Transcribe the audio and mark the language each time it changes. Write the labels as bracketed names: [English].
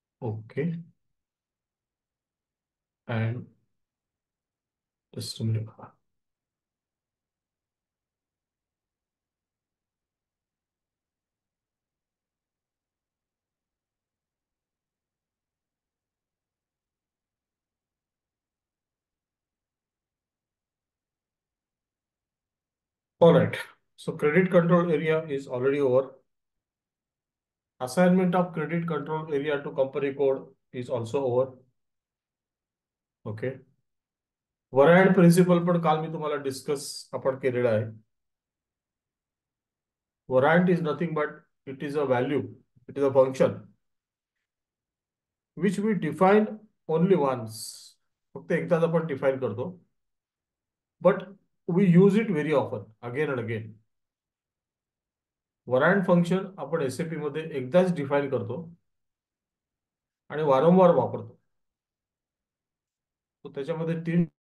[English] Okay, and just all right. So credit control area is already over. Assignment of credit control area to company code is also over. Okay. [Marathi] Variant principle पण काल मी तुम्हाला discuss आपण केलेला आहे. [English] Variant is nothing but it is a value, it is a function which we define only once. [Marathi] फक्त एकदाच आपण define करतो, [English] but we use it very often, again and again. [Marathi] वरायंट function आपण SAP मध्ये एकदाच डिफाइन करतो आणि वारंवार वापरतो. तो त्याच्यामध्ये 3